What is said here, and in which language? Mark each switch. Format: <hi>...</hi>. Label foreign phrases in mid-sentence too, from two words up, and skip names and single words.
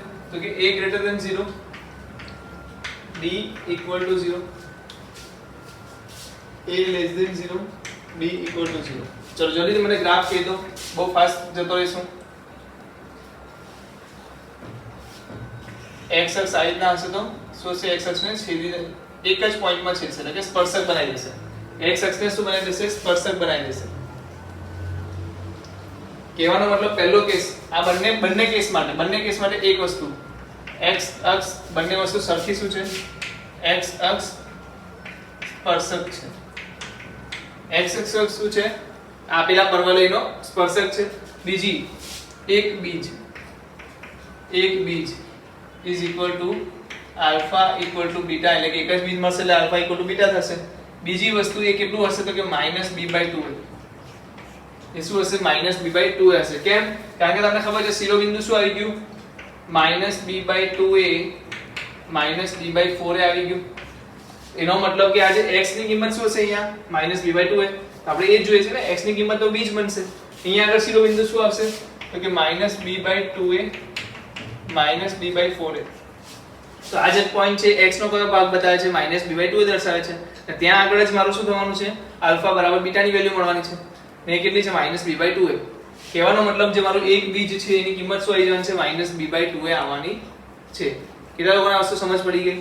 <gu>તો કે a > 0, d = 0, a < 0, b = 0. ચલો જલ્દીથી મને ગ્રાફ કહી દો, બહુ ફાસ્ટ જતો રહીશું. x અક્ષ આ રીતના હશે તો શું છે? x અક્ષને છેદી એક જ પોઈન્ટમાં છેદશે એટલે કે સ્પર્શક બનાવી દેશે. x અક્ષને શું બનાવી દેશે? સ્પર્શક બનાવી દેશે. કહેવાનો મતલબ પહેલો કેસ આ બંને કેસ માટે એક વસ્તુ x અક્ષ બંને વસ્તુ સરખી શું છે? x અક્ષ સ્પર્શક છે. x અક્ષ શું છે? આપેલા પરવલયનો સ્પર્શક છે. બીજી એક બીજ</gu> <en>is equal to alpha equal to beta</en> <gu>એટલે કે એક જ બીજ મળશે એટલે</gu> <en>alpha equal to beta</en> <gu>થશે. બીજી વસ્તુ એ કેટલું હશે? તો કે -b/2. એ શું હશે? -b/2 હશે. કેમ? કારણ કે તમને ખબર છે શિરોબિંદુ શું આવી ગયું? -b/2a -d/4a આવી ગયું. એનો મતલબ કે આ જે x ની કિંમત શું હશે અહીંયા? -b/2a. આપણે એ જ જોઈએ છે ને, x ની કિંમત તો બીજ બનશે. અહીંયા આગળ શિરોબિંદુ શું આવશે? તો કે -b/2a -d/4a. તો આ જે પોઈન્ટ છે x નો કયો ભાગ બતાવે છે? -b/2a દર્શાવે છે. ત્યાં આગળ જ મારું શું થવાનું છે? આલ્ફા બરાબર બીટા ની વેલ્યુ મળવાની છે. ને કેટલી છે? -b/2a. કહેવાનો મતલબ જે મારું એક બીજ છે એની કિંમત શું આવી જવાની છે? -b/2a આવવાની છે. કેટલા લોકોને આ વસ્તુ સમજ પડી ગઈ?</gu>